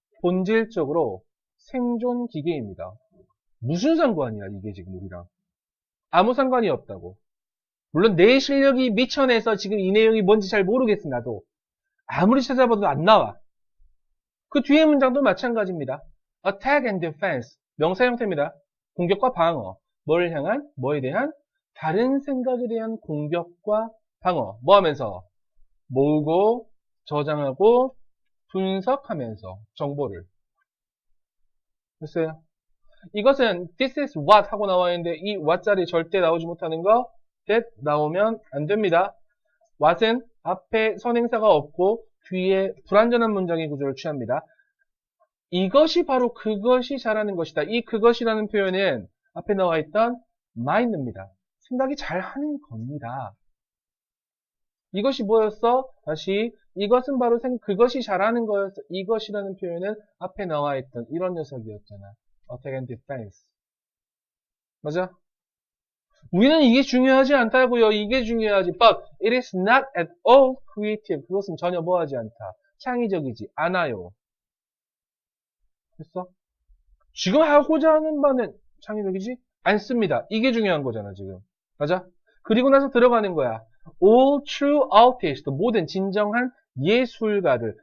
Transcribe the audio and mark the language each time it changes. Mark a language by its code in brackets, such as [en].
[ko] 본질적으로 생존 기계입니다. 무슨 상관이야 이게 지금 우리랑. 아무 상관이 없다고. 물론 내 실력이 미천해서 지금 이 내용이 뭔지 잘 모르겠어 나도. 아무리 찾아봐도 안 나와. 그 뒤에 문장도 마찬가지입니다. [en] attack and defense [ko] 명사 형태입니다. 공격과 방어. 뭘 향한? 뭐에 대한? 다른 생각에 대한 공격과 방어. 뭐 하면서? 모으고 저장하고 분석하면서 정보를. 됐어요? 이것은 this is what 하고 나와 있는데 이 what 자리 절대 나오지 못하는 거 that 나오면 안 됩니다. what은 앞에 선행사가 없고 뒤에 불완전한 문장의 구조를 취합니다. 이것이 바로 그것이 잘하는 것이다. 이 그것이라는 표현은 앞에 나와 있던 mind입니다. 생각이 잘하는 겁니다. 이것이 뭐였어? 다시 이것은 바로 그것이 잘하는 거였어. 이것이라는 표현은 앞에 나와 있던 이런 녀석이었잖아. [en] attack and defense. [ko] 맞아? 우리는 이게 중요하지 않다고요. 이게 중요하지. [en] But it is not at all creative. [ko] 그것은 전혀 뭐하지 않다. 창의적이지 않아요. 됐어? 지금 하고자 하는 바는 창의적이지 않습니다. 이게 중요한 거잖아 지금. 맞아? 그리고 나서 들어가는 거야. [en] All true artists. [ko] 모든 진정한 예술가들.